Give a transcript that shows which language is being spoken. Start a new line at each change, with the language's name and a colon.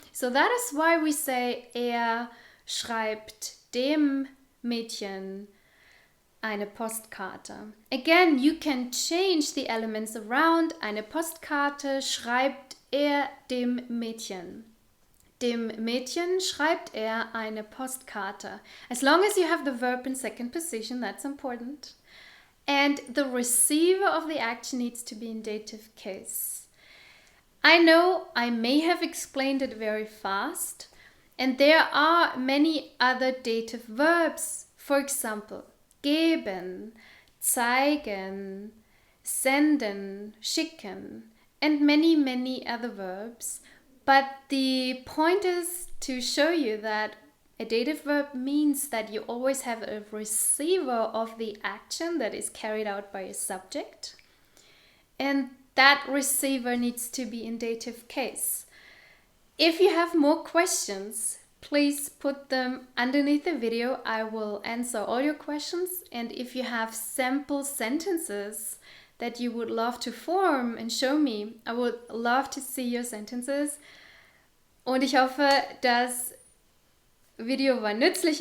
English: So that is why we say
German: schreibt dem Mädchen eine Postkarte.
English: Again, you can change the elements around.
German: Eine Postkarte schreibt dem Mädchen. Dem Mädchen schreibt eine Postkarte.
English: As long as you have the verb in second position, that's important. And the receiver of the action needs to be in dative case. I know I may have explained it very fast, and there are many other dative verbs. For example, geben, zeigen, senden, schicken, and many other verbs. But the point is to show you that a dative verb means that you always have a receiver of the action that is carried out by a subject. And that receiver needs to be in dative case. If you have more questions, please put them underneath the video. I will answer all your questions. And if you have sample sentences that you would love to form and show me, I would love to see your sentences.
German: Und ich hoffe, das Video war nützlich.